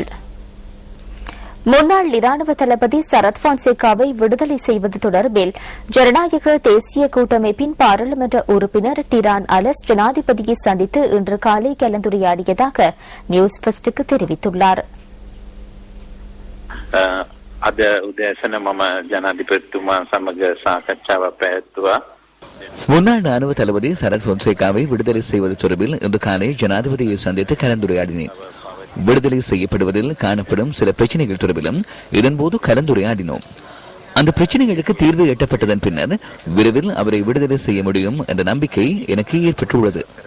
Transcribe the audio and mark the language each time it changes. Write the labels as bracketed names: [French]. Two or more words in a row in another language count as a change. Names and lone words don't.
[Tamil] முன்னாள் இராணுவ தளபதி சரத் பான்சேகாவை விடுதலை செய்வது தொடர்பில் ஜனநாயக தேசிய கூட்டமைப்பின் பாராளுமன்ற உறுப்பினர் டிரான் அலஸ் ஜனாதிபதியை சந்தித்து இன்று காலை கலந்துரையாடியதாக நியூஸ் ஃபர்ஸ்டுக்கு தெரிவித்துள்ளார். [Sinhala] අද උදෑසන මම ජනාධිපතිතුමා සමග සාකච්ඡාවක් පැවැත්තුවා. [Tamil] முன்னாள் ராணுவ தளபதி சரத் பொன்சேகாவை விடுதலை செய்வது தொடர்பில் இன்று காலை ஜனாதிபதியை சந்தித்து கலந்துரையாடினேன். விடுதலை செய்யப்படுவதில் காணப்படும் சில பிரச்சனைகள் தொடர்பிலும் இதன்போது கலந்துரையாடினோம். அந்த பிரச்சனைகளுக்கு தீர்வு எட்டப்பட்டதன் பின்னர் விரைவில் அவரை விடுதலை செய்ய முடியும் என்ற நம்பிக்கை எனக்கு ஏற்பட்டுள்ளது.